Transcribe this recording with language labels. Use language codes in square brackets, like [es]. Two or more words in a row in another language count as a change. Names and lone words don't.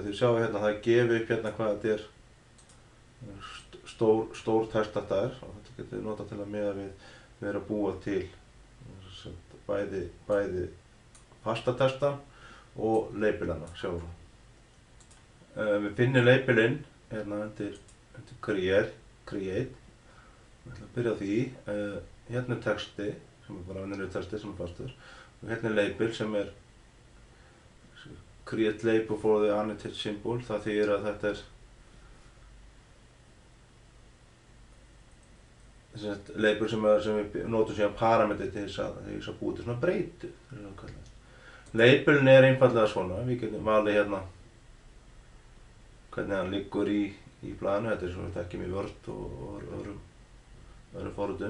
[is] Þið sjáu hérna það er gefið upp hérna hvað þetta er stór textatær og þetta getur við notað til að miða við að búa til bæði fasta texta og labelana, sjáum við. Við finnum labelinn hérna undir create. Við ætlum að byrja á því. Hérna er texti, sem er bara venjulegur texti sem er fastur. Og hérna er label sem er [en] create label for the annotated symbol. [is] Það þýðir að þetta er label sem við notum síðan parametri til þess að búa til svona breytu. Labelin er einfallega svona, við getum valið hérna hvernig hann liggur í blaðinu, þetta er svona við þekkjum í Word og öðrum forritum.